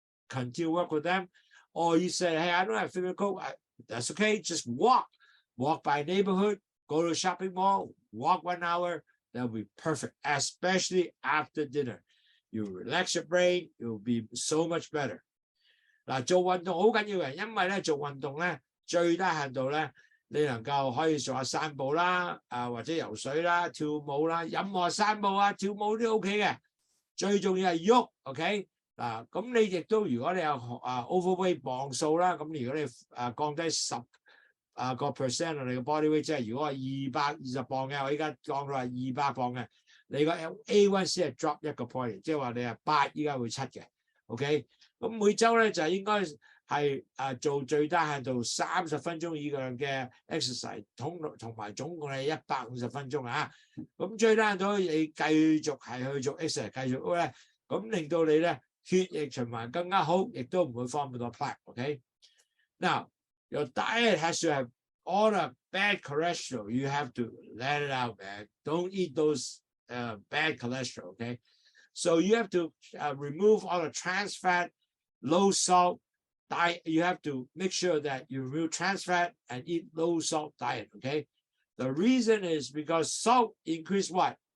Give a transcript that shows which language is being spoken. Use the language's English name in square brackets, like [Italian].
[English] Continue work with them. Or you say, hey, I don't have a fitness coach. That's okay. Just walk. Walk by neighborhood. Go to a shopping mall. Walk 1 hour. That will be perfect, especially after dinner. You relax your brain. It will be so much better. [Cantonese] 嗱，做運動好緊要嘅，因為咧做運動咧最低限度咧，你能夠可以做下散步啦，或者游水啦、跳舞啦，任何散步啊、跳舞都 OK 嘅。最重要係喐 ，OK？ 嗱，咁你亦都如果你有overweight 磅數啦，咁如果你降低10%你嘅 body weight， 即係如果係220磅嘅，我依家降到係200磅嘅，你個 A1C 係 drop 1個 point， 即係話你係8，依家會7嘅 ，OK？ 咁每週咧就應該係做最低限度30分鐘以上嘅 exercise， 同埋總共係150分鐘啊。咁最低限度你繼續係去做 exercise， 繼續咧，咁令到你咧血液循環更加好，亦都唔會 form 咁多 plaque。 [English] OK， now your diet has to have all the bad cholesterol. You have to let it out, man. Don't eat those bad cholesterol. Okay, so you have to remove all the trans fat, low salt diet. You have to make sure that you remove trans fat and eat low salt diet. Okay, the reason is because salt increase what?